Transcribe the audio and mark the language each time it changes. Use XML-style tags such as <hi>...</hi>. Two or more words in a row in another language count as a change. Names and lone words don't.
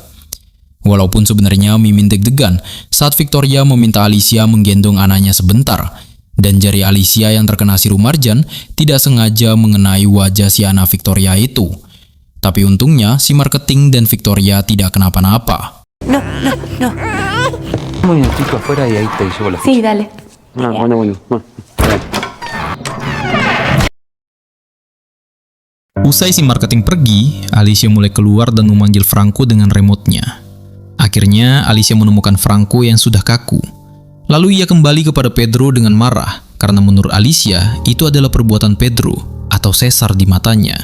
<id>Walaupun sebenarnya Mimin deg-degan saat Victoria meminta Alicia menggendong anaknya sebentar, dan jari Alicia yang terkena sirum marjan tidak sengaja mengenai wajah si anak Victoria itu. Tapi untungnya si marketing dan Victoria tidak kenapa-napa.</id> <es>No, no, no. Un momentito afuera y ahí te llevo la ficha. Sí, dale. Bueno.</es> <id>Usai si marketing pergi, Alicia mulai keluar dan memanggil Franco dengan remote-nya. Akhirnya, Alicia menemukan Franco yang sudah kaku. Lalu ia kembali kepada Pedro dengan marah, karena menurut Alicia, itu adalah perbuatan Pedro, atau Cesar di matanya.</id>